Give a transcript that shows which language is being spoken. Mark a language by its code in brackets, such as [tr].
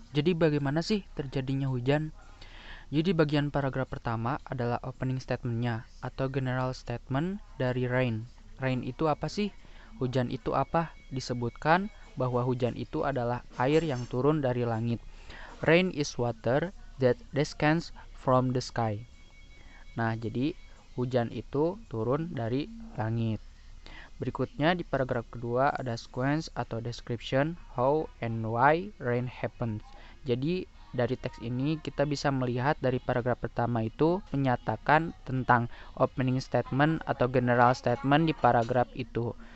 [id] Jadi bagaimana sih terjadinya hujan? Jadi bagian paragraf pertama adalah opening statement-nya atau general statement dari rain. Rain itu apa sih? Hujan itu apa? Disebutkan bahwa hujan itu adalah air yang turun dari langit. [en] Rain is water that descends from the sky. [id] Nah, jadi hujan itu turun dari langit. Berikutnya di paragraf kedua ada sequence atau description [en] how and why rain happens. [id] Jadi dari teks ini kita bisa melihat dari paragraf pertama itu menyatakan tentang opening statement atau general statement di paragraf itu.